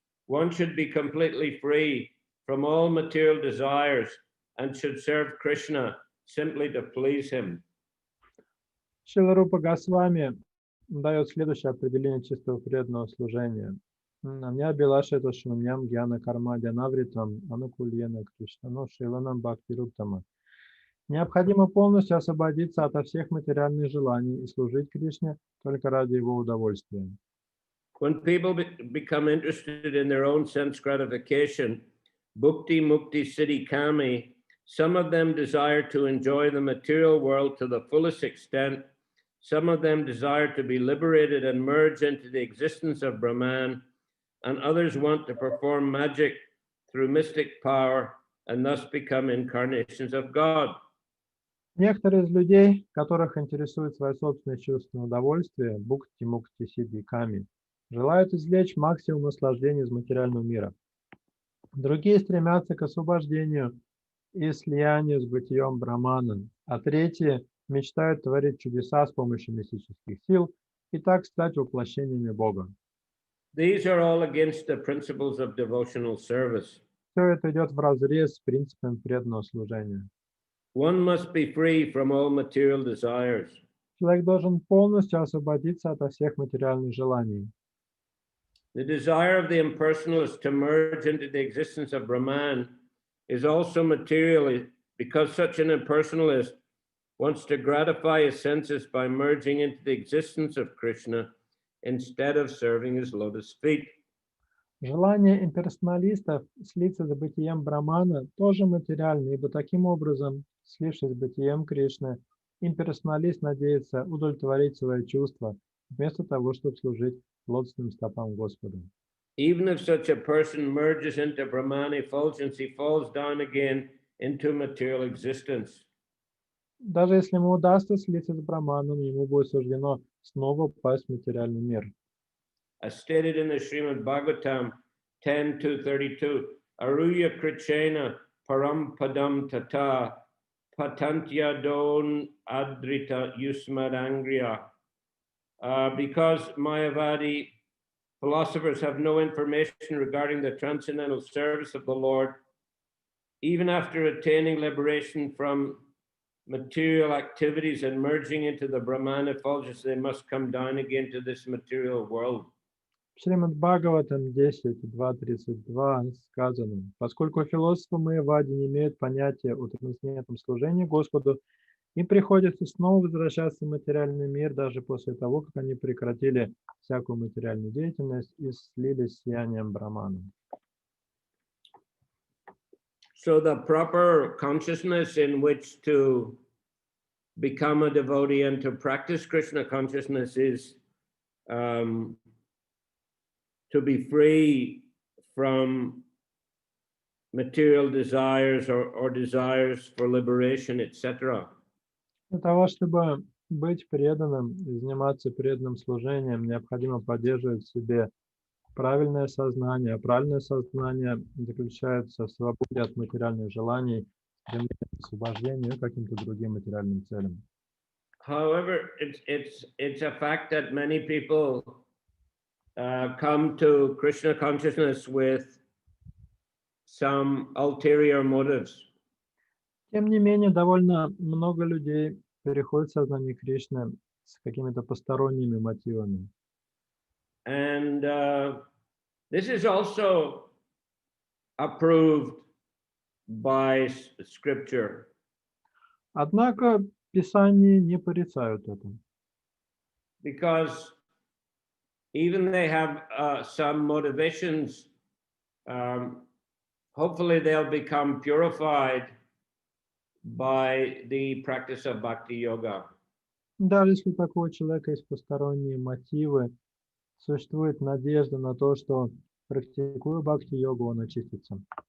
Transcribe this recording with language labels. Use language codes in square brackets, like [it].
[en] One should be completely free from all material desires and should serve Krishna simply to please him. [ru] Шрила Рупа Госвами дает следующее определение чистого преданного служения. [sa] Аня Билашета Шуньям Гьяна Карма Дянавритам Анукульена Кришнану Шиланам Бхактируттама. [ru] Необходимо полностью освободиться ото всех материальных желаний и служить Кришне только ради его удовольствия. [en] When people become interested in their own sense gratification, [sa] bhukti mukti siddhi kami, [en] some of them desire to enjoy the material world to the fullest extent. Some of them desire to be liberated and merge into the existence of Brahman, and others want to perform magic through mystic power and thus become incarnations of God. [ru] Некоторые из людей, которых интересует свое собственное чувственное удовольствие, [sa] бхукти, мукти, сидди, ками, [ru] желают извлечь максимум наслаждения из материального мира. Другие стремятся к освобождению и слиянию с бытием Брамана, а третьи мечтают творить чудеса с помощью мистических сил и так стать воплощениями Бога. [en] These are all against the principles of devotional service. [ru] Все это идет вразрез с принципом преданного служения. [en] One must be free from all material desires. [ru] Человек должен полностью освободиться от всех материальных желаний. [en] The desire of the impersonalist to merge into the existence of Brahman is also material, because such an impersonalist wants to gratify his senses by merging into the existence of Krishna instead of serving his lotus feet. [ru] Желание имперсоналистов слиться с бытием Брамана тоже материально, ибо таким образом, слившись с бытием Кришны, имперсоналист надеется удовлетворить свои чувства, вместо того, чтобы служить лотосным стопам Господа. [en] Even if such a person merges into Brahman effulgence, he falls down again into material existence. [ru] Даже если ему удастся слиться с Браманом, ему будет суждено снова упасть в материальный мир. [en] As stated in the Srimad Bhagavatam 10:232, [sa] Aruya Krichena Param Padam Tata Patantya Don Adrita Yusmadangriya. [en] Because Mayavadi philosophers have no information regarding the transcendental service of the Lord, even after attaining liberation from material activities and merging into the Brahman effulgence, they must come down again to this material world. [ru] В Шримад Бхагаватам 10.2.32 сказано: поскольку философы Майявади не имеют понятия о трансцендентном служении Господу, им приходится снова возвращаться в материальный мир, даже после того, как они прекратили всякую материальную деятельность и слились с сиянием Брамана. [en] So the proper consciousness in which to become a devotee and to practice Krishna consciousness is to be free from material desires or desires for liberation, etc. [ru] Для того, чтобы быть преданным и заниматься преданным служением, необходимо поддерживать в себе правильное сознание. А правильное сознание заключается в свободе от материальных желаний, стремления к освобождению и каким-то другим материальным целям. [en] However, it's a fact that many people come to Krishna consciousness with some ulterior motives. [ru] Тем не менее, довольно много людей переходит в сознание Кришны с какими-то посторонними мотивами. [en] And this is also approved by scripture. [ru] Однако Писания не порицают это. [en] Because even they have some motivations, hopefully they'll become purified by the practice of bhakti yoga. [ru] Даже если у такого человека есть посторонние мотивы, существует надежда на то, что, практикуя бхакти-йогу, он очистится.